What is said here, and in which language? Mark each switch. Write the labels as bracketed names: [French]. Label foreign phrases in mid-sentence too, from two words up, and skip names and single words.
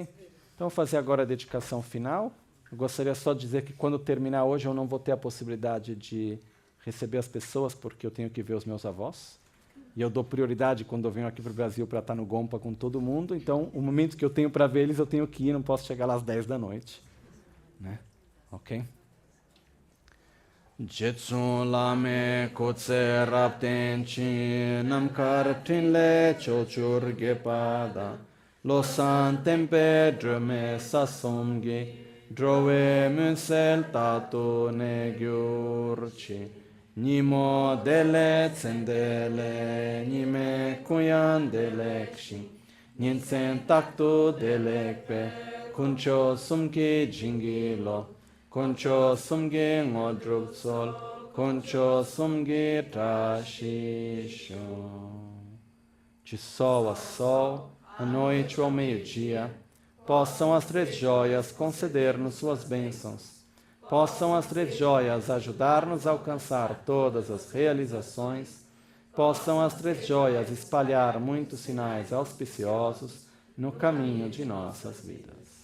[Portuguese] Então, vou fazer agora a dedicação final. Eu gostaria só de dizer que quando terminar hoje eu não vou ter a possibilidade de receber as pessoas, porque eu tenho que ver os meus avós. E eu dou prioridade quando eu venho aqui para o Brasil para estar no Gompa com todo mundo. Então, o momento que eu tenho para ver eles, eu tenho que ir, não posso chegar lá às 10 da noite. Né? [Tibetan] Ok? རྗེ་བཙུན་བླ་མའི་སྐུ་ཚེ་བརྟན་གྱུར་ཅིག རྣམ་དཀར་ཕྲིན་ལས་ཕྱོགས་བཅུར་རྒྱས་པ་དང བློ་བཟང་བསྟན་པའི་སྒྲོན་མེ་ས་གསུམ་གྱི་འགྲོ་བའི་མུན་སེལ་རྟག་ཏུ་གནས་གྱུར་ཅིག ཉིན་མོ་བདེ་ལེགས་མཚན་བདེ་ལེགས་ཉིན་མའི་གུང་ཡང་བདེ་ལེགས་ཤིང་། ཉིན་མཚན་རྟག་ཏུ་བདེ་ལེགས་པ། དཀོན་མཆོག་གསུམ་གྱི་བྱིན་རླབས་དང་། དཀོན་མཆོག་གསུམ་གྱི་དངོས་གྲུབ་སོལ། དཀོན་མཆོག་གསུམ་གྱི་བཀྲ་ཤིས་ཤོག. [Portuguese] De sol a sol, a noite ou ao meio-dia, possam as 3 joias conceder-nos suas bênçãos. Possam as 3 joias ajudar-nos a alcançar todas as realizações. Possam as 3 joias espalhar muitos sinais auspiciosos no caminho de nossas vidas.